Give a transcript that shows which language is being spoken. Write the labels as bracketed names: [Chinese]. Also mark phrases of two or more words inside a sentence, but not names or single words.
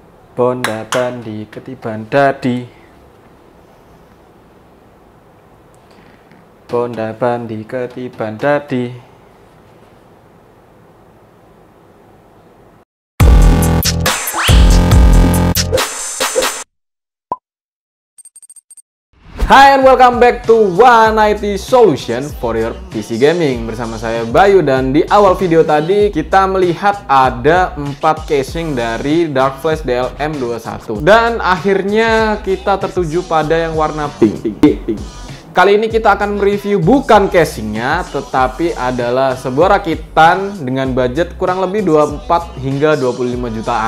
[English] Bonda bandi ketiban dadi. Bonda bandi ketiban dadi. Hi and welcome back to One IT Solution for your PC Gaming. [Indonesian] Bersama saya Bayu, dan di awal video tadi kita melihat ada 4 casing dari Dark Flash DLM21. Dan akhirnya kita tertuju pada yang warna pink. Kali ini kita akan mereview bukan casingnya, tetapi adalah sebuah rakitan dengan budget kurang lebih 24 hingga 25 jutaan.